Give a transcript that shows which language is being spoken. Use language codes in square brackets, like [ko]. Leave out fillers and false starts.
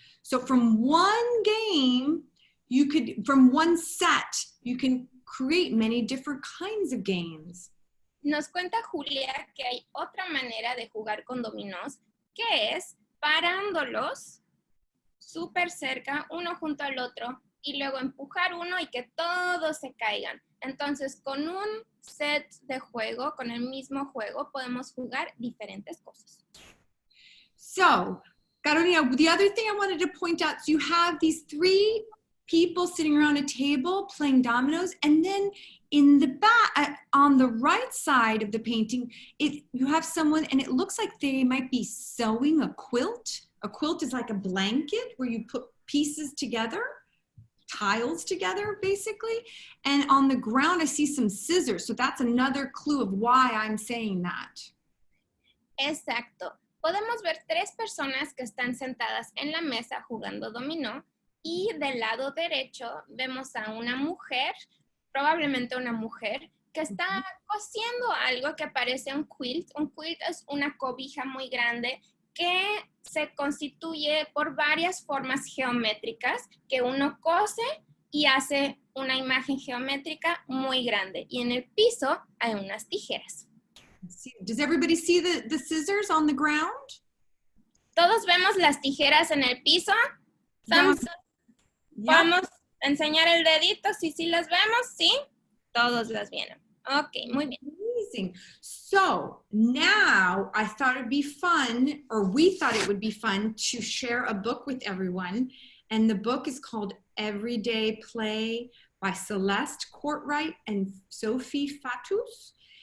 [en] So from one game, from one set, you can create many different kinds of games. [es] Nos cuenta Julia que hay otra manera de jugar con dominós, que es parándolos súper cerca, uno junto al otro, y luego empujar uno y que todos se caigan. Entonces, con un set de juego, con el mismo juego, podemos jugar diferentes cosas. [en] So, Carolina, the other thing I wanted to point out, so you have these three people sitting around a table playing dominoes, and then in the back, on the right side of the painting, you have someone, and it looks like they might be sewing a quilt. A quilt is like a blanket where you put pieces together. tiles together, basically. And on the ground, I see some scissors. So that's another clue of why I'm saying that. [es] Exacto. Podemos ver 3 personas que están sentadas en la mesa jugando dominó y del lado derecho vemos a una mujer, probablemente una mujer, que está cosiendo algo que parece un quilt. Un quilt es una cobija muy grande que se constituye por varias formas geométricas que uno cose y hace una imagen geométrica muy grande. Y en el piso hay unas tijeras. [en] Does everybody see the scissors on the ground? [es] ¿Todos vemos las tijeras en el piso? [en] Thumbs up. [es] Vamos a enseñar el dedito si sí las vemos, ¿sí? Todos las vieron. Ok, muy bien. [en] Amazing. So now I thought it'd be fun, or we thought it would be fun to share a book with everyone. And the book is called Everyday Play by Celeste Courtwright and Sophie Fatus.